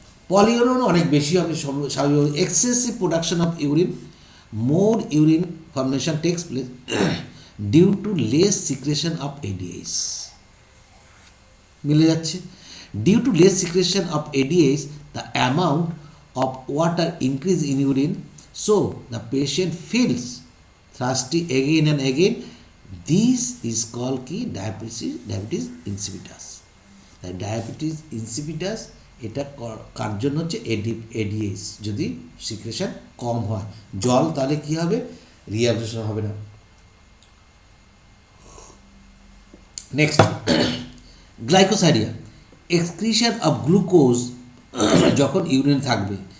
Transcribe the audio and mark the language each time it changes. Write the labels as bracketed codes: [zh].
[en] polyuria [bn] অনেক বেশি হবে স্বাভাবিক, [en] Excessive production of urine, more urine formation takes place due to less secretion of ADH. [bn] মিলে যাচ্ছে, [en] Due to less secretion of ADH the amount of water increase in urine So the patient feels thirsty again and again. This is called [bn] কি [en] diabetes insipidus. [bn] তাই diabetes insipidus এটা কার জন্য হচ্ছে ads, যদি secretion কম হয় জল, তাহলে কি হবে, রিঅ্যাবজর্পশন হবে না। [en] next, glycosuria, excretion of glucose [bn] যখন [en] urine [bn] থাকবে।